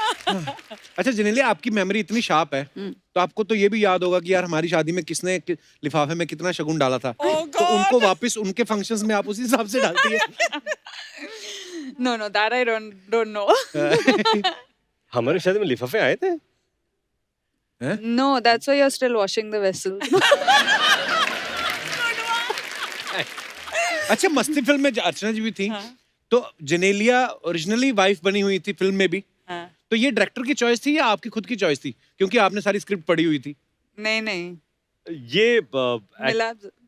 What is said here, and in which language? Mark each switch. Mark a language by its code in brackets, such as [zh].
[hi] अच्छा जेनेलिया, आपकी मेमोरी इतनी शार्प है तो आपको तो ये भी याद होगा कि यार हमारी शादी में किसने लिफाफे में कितना शगुन डाला था। तो उनको वापस उनके फंक्शंस में आप उसी हिसाब से डालती है। [en] No, that I don't know. [hi] हमारी शादी में लिफाफे आए थे? [en] No, that's why you're still washing the vessel. [hi] अच्छा, मस्ती फिल्म में अर्चना जी भी थी। तो जेनेलिया ओरिजिनली वाइफ बनी हुई थी फिल्म में भी। तो ये डायरेक्टर की चॉइस थी या आपकी खुद की चॉइस थी, क्योंकि आपने सारी स्क्रिप्ट पढ़ी हुई थी? नहीं. ये